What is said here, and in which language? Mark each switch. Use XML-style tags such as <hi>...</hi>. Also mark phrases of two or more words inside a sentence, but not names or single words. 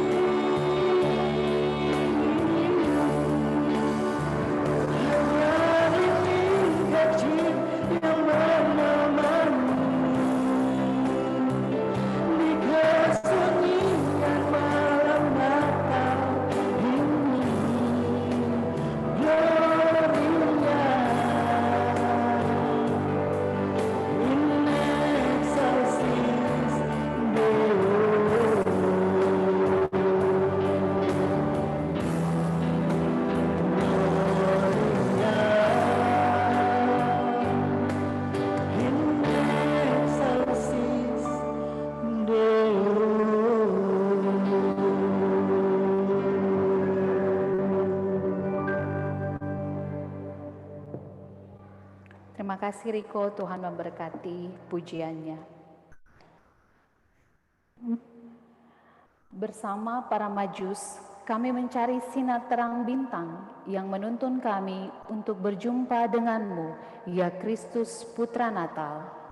<id>Hanya lilin kecil yang menemani di kesunyian malam Natal ini.</id> <la>Gloria in excelsis Deo. Gloria in excelsis</la> <id>Terima kasih Riko, Tuhan memberkati pujiannya. Bersama para majus, kami mencari sinar terang bintang yang menuntun kami untuk berjumpa denganmu, ya Kristus Putra Natal.</id>